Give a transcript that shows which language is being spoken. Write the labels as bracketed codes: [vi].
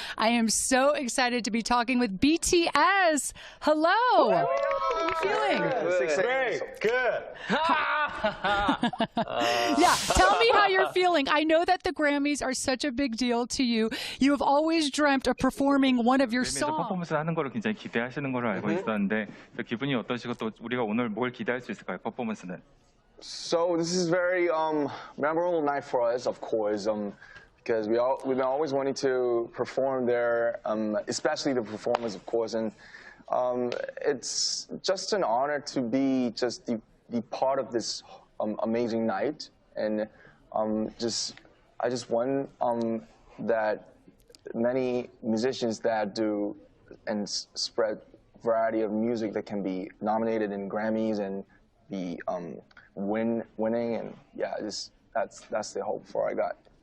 [en] I am so excited to be talking with BTS. Hello. How are you feeling? Great. Good. Yeah, tell me how you're feeling. I know that the Grammys are such a big deal to you. You have always dreamt of performing one of your songs. [ko] 퍼포먼스 하는 거를 굉장히 기대하시는 걸로 알고 있었는데 기분이 어떠시고 또 우리가 오늘 뭘 기대할 수 있을까요? 퍼포먼스는. [en] So this is very memorable night for us, of course, because we've been always wanting to perform there, especially the performance, of course, and it's just an honor to be the part of this amazing night, and I just want that many musicians that do and spread variety of music that can be nominated in Grammys and be winning, and yeah, that's the hope for I got.